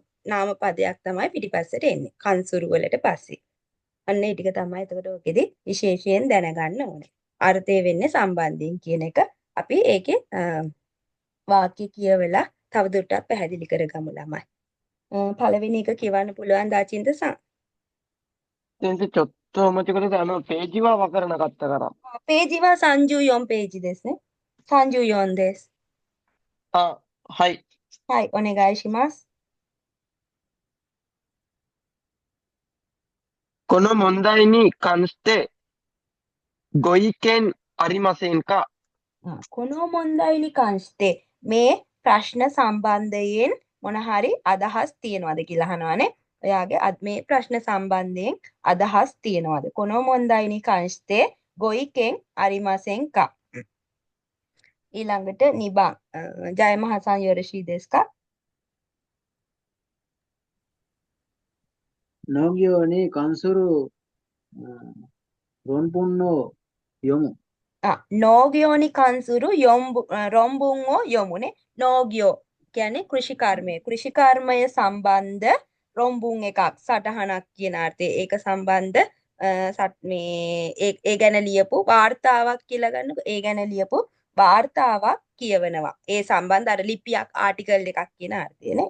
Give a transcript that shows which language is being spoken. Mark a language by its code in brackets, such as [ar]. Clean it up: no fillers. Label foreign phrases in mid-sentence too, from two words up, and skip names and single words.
[si] නාම පදයක් තමයි පිටිපස්සට එන්නේ. කංසුරු වලට පස්සේ. අන්න ඒ ටික තමයි එතකොට ඔකෙදි විශේෂයෙන් දැනගන්න ඕනේ. අර්ථය වෙන්නේ සම්බන්ධයෙන් කියන එක අපි ඒකේ වාක්‍ය කියවලා තවදුරටත් පැහැදිලි කරගමු ළමයි. පළවෙනි එක කියවන්න පුළුවන් දාචින්ත සම්. [ja] 先生、ちょっとお待ちください。ページはわからなかったから。ページは34ページですね。34です。あ、はい。はい、お願いします。この問題に関してご意見ありませんか? この問題に関して [si] මේ ප්‍රශ්න සම්බන්ධයෙන් මොන හරි අදහස් තියනවාද කියලා අහනවානේ. ඔයාගේ මේ ප්‍රශ්න සම්බන්ධයෙන් අදහස් තියනවාද? [ja] この問題に関してご意見ありませんか? ඊළඟට 2番 ජයමහාさんよろしいですか? 農業に関する論文を読む。農業に関する論文を読むね. [si] නෝගියෝ කියන්නේ කෘෂිකර්මය. කෘෂිකර්මය සම්බන්ධ රොම්බුන් එකක් සටහනක් කියන අර්ථයේ ඒක සම්බන්ධ මේ ඒ ගැන ලියපු වාර්තාවක් කියලා ගන්නකො. ඒ ගැන ලියපු වාර්තාවක් කියවනවා. ඒ සම්බන්ධ අර ලිපියක් ආටිකල් එකක් කියන අර්ථය නේ.